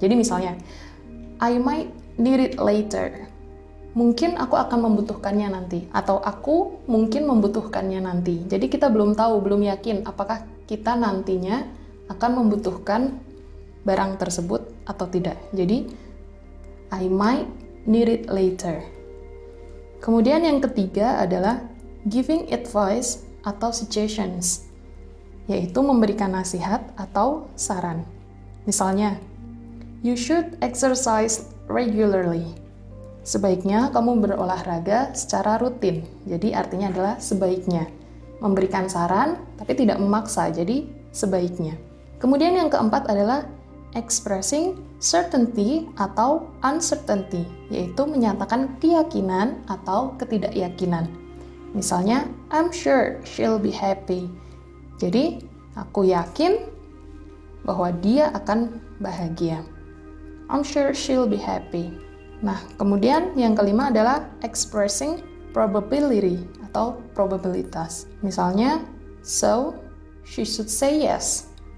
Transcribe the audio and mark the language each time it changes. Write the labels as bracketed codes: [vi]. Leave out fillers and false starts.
[id] Jadi misalnya, [en] I might need it later. [id] Mungkin aku akan membutuhkannya nanti. Atau aku mungkin membutuhkannya nanti. Jadi kita belum tahu, belum yakin apakah kita nantinya akan membutuhkan barang tersebut atau tidak. Jadi, [en] I might need it later. [id] Kemudian yang ketiga adalah [en] giving advice [id] atau suggestions, yaitu memberikan nasihat atau saran. Misalnya, [en] you should exercise regularly. [id] Sebaiknya kamu berolahraga secara rutin. Jadi artinya adalah sebaiknya. Memberikan saran, tapi tidak memaksa, jadi sebaiknya. Kemudian yang keempat adalah [en] expressing certainty [id] atau uncertainty, yaitu menyatakan keyakinan atau ketidakyakinan. Misalnya, [en] I'm sure she'll be happy. [id] Jadi, aku yakin bahwa dia akan bahagia. [en] I'm sure she'll be happy. [id] Nah, kemudian yang kelima adalah [en] expressing probability [id] atau probabilitas. Misalnya, [en] so she should say yes.